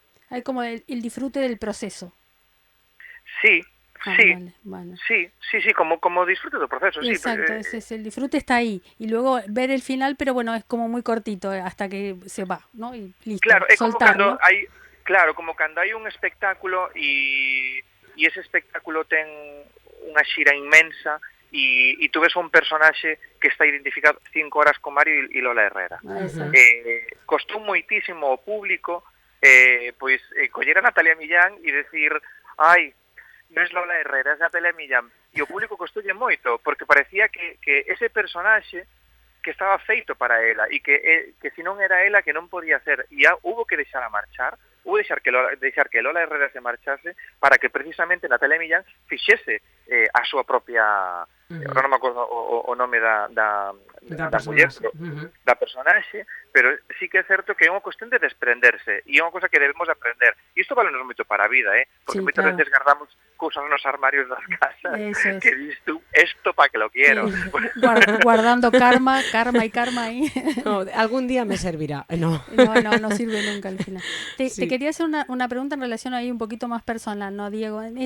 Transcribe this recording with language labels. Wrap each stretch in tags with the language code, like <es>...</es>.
<es>Hay como el disfrute del proceso. Sí, sí, vale.</es> <gl>sí, como disfrute do proceso. Exacto, sí,</gl> <es>el disfrute está ahí. Y luego ver el final, pero bueno, es como muy cortito hasta que se va, ¿no? Y listo,</es> <gl>claro, é como</gl> <es>soltarlo.</es> <gl>como cando hai un espectáculo e ese espectáculo ten unha xira inmensa e tú ves un personaxe que está identificado 5 horas con Mario e Lola Herrera. Costou moitísimo ao público coller a Natalia Millán e decir, ai, non es Lola Herrera, es Natalia Millán. E o público costoulle moito, porque parecía que ese personaxe que estaba feito para ela e que se non era ela que non podía ser, e hubo que deixar a marchar, hubo deixar que Lola Herrera se marchase para que precisamente Natalia Millán fixese a súa propia, non me acordo o nome da muller, da personaxe, pero sí que é certo que é unha cuestión de desprenderse e é unha cosa que debemos aprender. E isto valenos moito para a vida, porque sí, moitas veces guardamos cousas nos armarios das casas que dis tú,</gl> <es>esto pa que lo quiero. Sí. Guardando karma ahí. No, algún día me servirá. No sirve nunca al final. Te quería hacer una pregunta en relación ahí un poquito más personal, ¿no, Diego?</es>